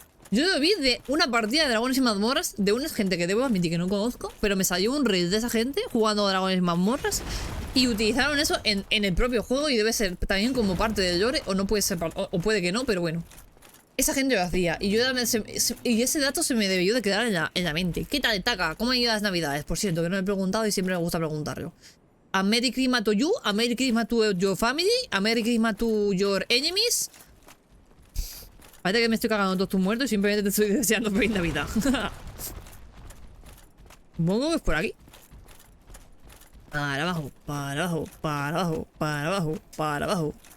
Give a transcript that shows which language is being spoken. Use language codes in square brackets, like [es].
[es] Yo lo vi de una partida de dragones y mazmorras de una gente que debo admitir que no conozco, pero me salió un reel de esa gente jugando dragones y mazmorras y utilizaron eso en el propio juego y debe ser también como parte del lore, o no puede ser, o puede que no, pero bueno. Esa gente lo hacía y y ese dato se me debió de quedar en la mente. ¿Qué tal, Taka? ¿Cómo han ido las navidades? Por cierto, que no me he preguntado y siempre me gusta preguntarlo. [en] A Merry Christmas to you, a Merry Christmas to your family, a Merry Christmas to your enemies. [es] Parece que me estoy cagando todos tus muertos y simplemente te estoy deseando feliz Navidad. Supongo que es por aquí. Para abajo, para abajo, para abajo, para abajo, para abajo.